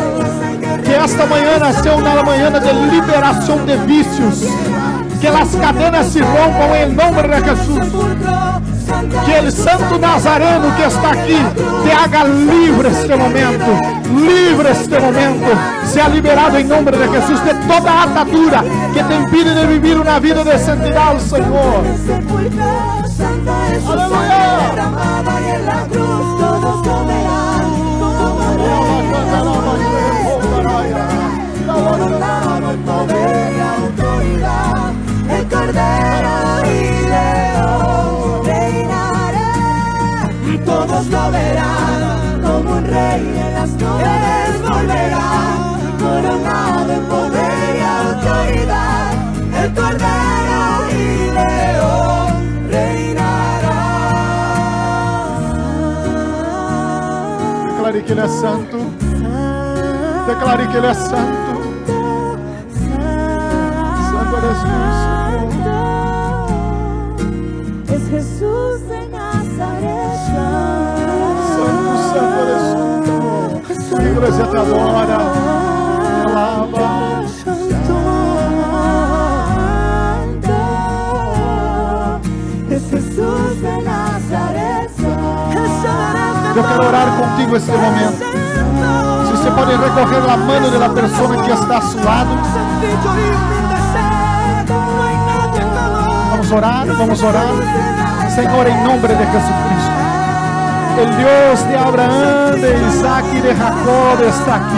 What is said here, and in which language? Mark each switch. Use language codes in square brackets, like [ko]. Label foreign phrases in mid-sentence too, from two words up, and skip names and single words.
[pt] Que esta manhã seja uma manhã de liberação de vícios. Que as cadenas se rompam em nome de Jesus. Que o Santo Nazareno que está aqui te haga livre este momento. Livre este momento. Seja liberado em nome de Jesus de toda a atadura que te impide de viver uma vida de santidade, Senhor. [es] su sangre derramada y en la cruz todos lo verán como rey, coronado en poder y autoridad, el Cordero y León reinará. Todos lo verán como un rey en las nubes volverá, coronado en poder y autoridad, el Cordero y León reinará. [pt] Declare que Ele é santo. Declare que Ele é santo. [es] Santo eres tú, Señor. Es Jesús de Nazaret. Santo, santo eres tú. [pt] A igreja te adora, te alaba. [es] Es Jesús de Nazaret. [pt] Eu quero orar contigo este momento. Se você pode recoger a mão da pessoa que está a seu lado. Vamos orar, vamos orar. Senhor, em nome de Jesucristo. O Deus de Abraão, de Isaac e de Jacob está aqui.